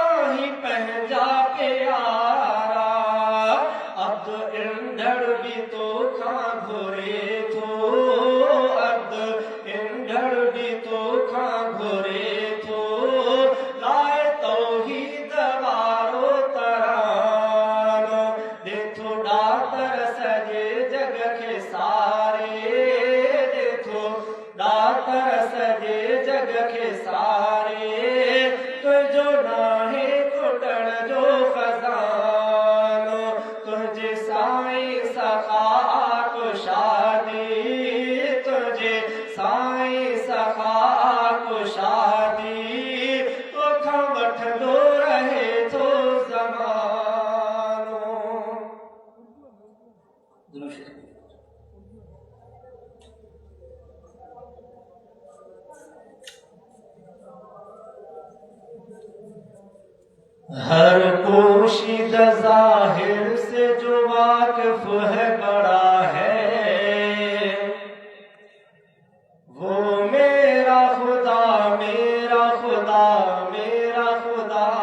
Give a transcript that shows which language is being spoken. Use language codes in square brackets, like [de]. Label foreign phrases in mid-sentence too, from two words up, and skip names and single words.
[sd] ही पंहिंजा प्यारा अब्द ईंदड़ बि तोखां घुरे थो अब्द ईंदड़ बि तोखां घुरे थो लाए तौहीद वारो तरानो दे थोड़ा तरस जे जग खे सारे दे थोड़ा तरस जे जग खे सारे तुझो नाहे खुटण जो खजानो तुझे साईं सखा कुशादी तुझे साईं सखा कुशादी तोखां वठंदो रहे थो ज़मानो [hi] हर पोशीदा ज़ाहिर से जो वाकिफ है बड़ा है वो मेरा खुदा मेरा खुदा मेरा खुदा